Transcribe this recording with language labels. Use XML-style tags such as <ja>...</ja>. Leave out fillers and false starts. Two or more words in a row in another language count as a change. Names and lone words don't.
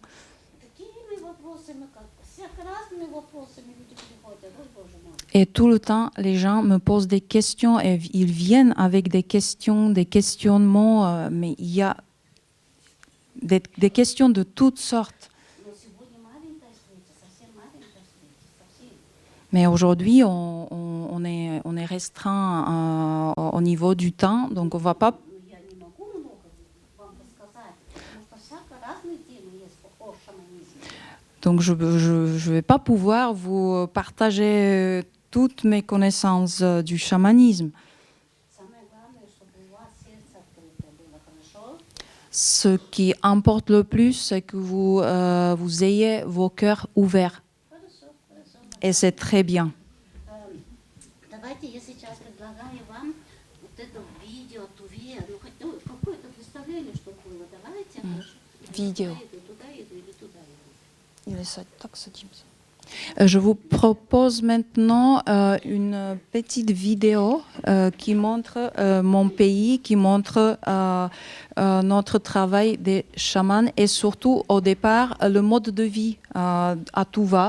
<ru>Такими вопросами, как всех разными вопросами люди приходят, ой, Боже мой.</ru> <fr>Et tout le temps, les gens me posent des questions et ils viennent avec des questions, des questionnements, mais il y a des questions de toutes sortes.</fr> <ru>Но сегодня маленькая встреча, совсем маленькая встреча, совсем.</ru> <fr>Mais aujourd'hui, on est restreint au niveau du temps, donc on ne va pas.</fr> <ru>Ну, я не могу много вам рассказать, потому что всяко разные темы есть о шаманизме.</ru> <fr>Donc je ne vais pas pouvoir vous partager toutes mes connaissances du chamanisme.</fr> <ru>Самое главное, чтобы у вас сердце открытое было, хорошо?</ru> <fr>Ce qui importe le plus, c'est que vous ayez vos cœurs ouverts.</fr> <ru>Хорошо, хорошо.</ru> <fr>Et c'est très bien.</fr> <ru>Давайте я сейчас предлагаю вам вот это видео, туве, ну хоть ну, какое-то представление, чтобы было. Давайте. Видео. Туда иду или туда иду.</ru> <fr>Je vous propose maintenant une petite vidéo qui montre mon pays, qui montre notre travail des chamans et surtout au départ le mode de vie à Tuva.</fr>